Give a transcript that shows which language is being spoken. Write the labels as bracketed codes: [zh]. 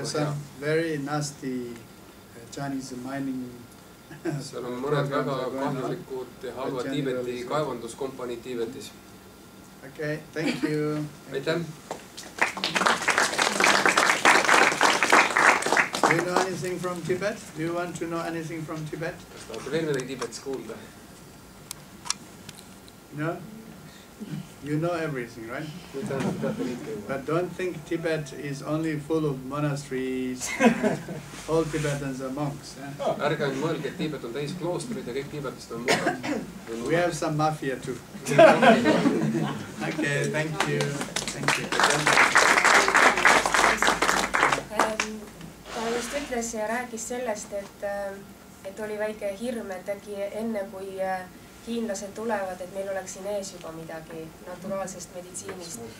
[en] There's some very nasty Chinese mining. [et] Seal on mõned väga kahjulikud ja halvad Tiibeti kaevanduskompaniid Tiibetis. [en] Okay, thank you. [et] Aitäh! [en] Do you know anything from Tibet? Do you want to know anything from Tibet? [et] Kas tahate veel midagi Tiibetis kuulda? [en] No? You know everything, right? But don't think Tibet is only full of monasteries and all Tibetans are monks. [et] Ärge mõelge, et Tiibet on täis kloostrid ja kõik tiibetlased on munkad. [en] We have some mafia too. Okay, thank you. Thank you. [et] Ta just ütles ja rääkis sellest, et oli väike hirm, et äkki enne kui hiinlased tulevad, et meil oleks siin ees juba midagi naturaalsest meditsiinist.